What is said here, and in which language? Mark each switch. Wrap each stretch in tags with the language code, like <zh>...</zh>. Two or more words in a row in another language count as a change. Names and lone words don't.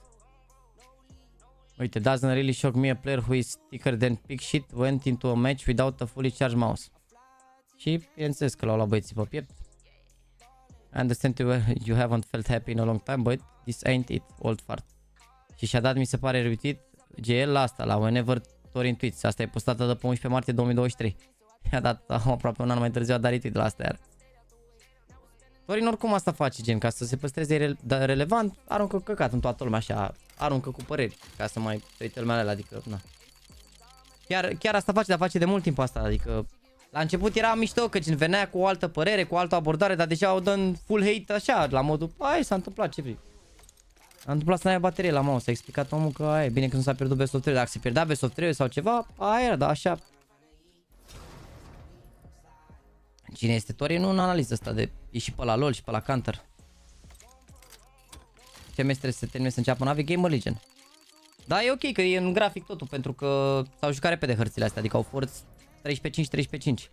<ro>Uite,</ro> <en>doesn't really shock me a player who is thicker than pig shit went into a match without a fully charged mouse.</en> <ro>Și bineînțeles că l-au luat băieții pe piept.</ro> <en>I understand you haven't felt happy in a long time, but this ain't it, old fart.</en> <ro>Și și-a dat, mi se pare, retweet GL la asta, la Whenever Torin Tweets. Asta e postată de pe 11 martie 2023. I-a dat aproape un an mai târziu, a dat retweet la asta iar. Torin oricum asta face, gen, ca să se păstreze relevant, aruncă căcat în toată lumea, așa, aruncă cu păreri, ca să mai uite lumea alea, adică, na. Chiar asta face, dar face de mult timp asta, adică, la început era mișto, că gen venea cu o altă părere, cu o altă abordare, dar deja o dă în</ro> <en>full hate,</en> <ro>așa, la modul, ai, s-a întâmplat, ce vrei. S-a întâmplat să n-ai baterie la mouse, a explicat omul că, ai, bine că nu s-a pierdut</ro> <en>best of</en> <ro>3, dacă se pierdea</ro> <en>best of</en> <ro>3 sau ceva, aia era, dar așa. Cine este Torin? Nu în analiză asta de... E și pe la LOL și pe la Counter. Ce meci trebuie să termine să înceapă NAVI? Gamer Legion. Da, e ok că e în grafic totul, pentru că s-au jucat repede hărțile astea, adică au forț 13-5, 13-5.</ro>